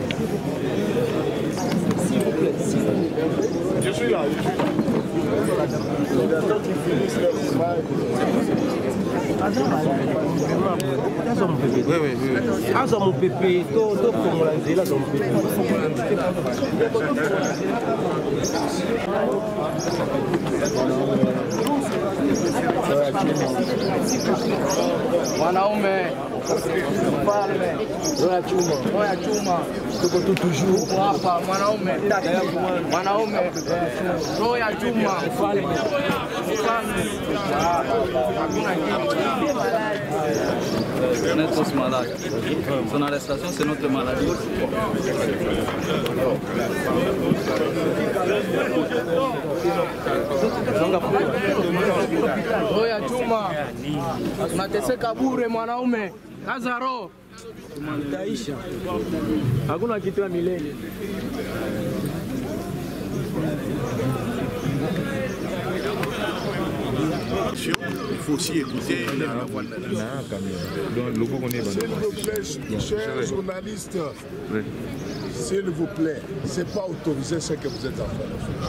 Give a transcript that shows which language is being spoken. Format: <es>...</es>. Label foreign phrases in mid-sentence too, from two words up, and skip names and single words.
<fr>Je suis là, J'attends qu'ils finissent leur travail. Aza mon pépé. Oui, oui, oui. Aza mon pépé. Donc, on l'a dit là, mon pépé.</fr> <sw>Mwanaume mfalme roho ya chuma tuko tu toujours hapa. Mwanaume roho ya chuma mfalme hakuna kitu.</sw> <fr>On est tous malades. Son arrestation, c'est notre maladie.</fr> <sw>Roho ya chuma tunateseka bure. Mwanaume kaza roho, utaisha. Hakuna kitu ya milele.</sw> <fr>Il faut aussi écouter la voix de la nation. S'il vous plaît, chers journalistes, s'il vous plaît, c'est pas autorisé ce que vous êtes en train de faire.</fr>